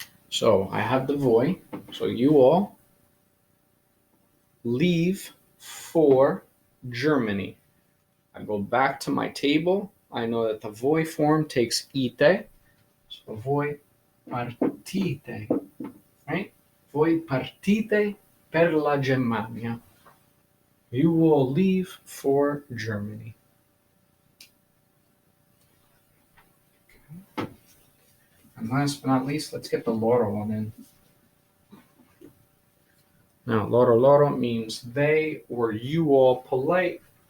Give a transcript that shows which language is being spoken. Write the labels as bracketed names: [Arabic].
[English] So I have the voi. So you all leave for Germany. I go back to my table. I know that the voi form takes ite. So [Italian] voi partite, [English] right? [Italian] Voi partite per la Germania. [English] You will leave for Germany. Okay. And last but not least, let's get the Loro one in. Now, Loro means they or you all polite.